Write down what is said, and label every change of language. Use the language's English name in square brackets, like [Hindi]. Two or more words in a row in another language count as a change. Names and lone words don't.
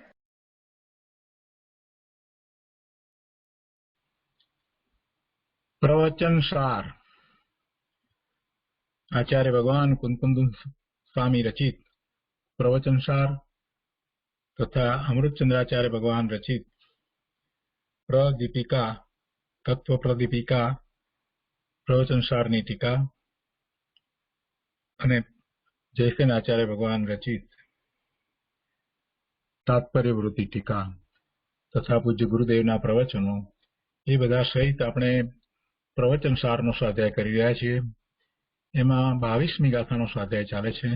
[Gujarati] પ્રવચન સાર આચાર્ય ભગવાન કુંકુમ સ્વામી રચિત પ્રવચન સાર તથા અમૃતચંદ્રાચાર્ય ભગવાન રચિત પ્રદીપિકા તત્વ પ્રદીપિકા પ્રવચન સારની ટીકા અને જયસેન આચાર્ય ભગવાન રચિત તાત્પર્ય વૃત્તિ ટીકા તથા પૂજ્ય ગુરુદેવના પ્રવચનો એ બધા સહિત આપણે પ્રવચન સારનો સ્વાધ્યાય કરી રહ્યા છીએ. એમાં 22મી ગાથાનો સ્વાધ્યાય ચાલે છે.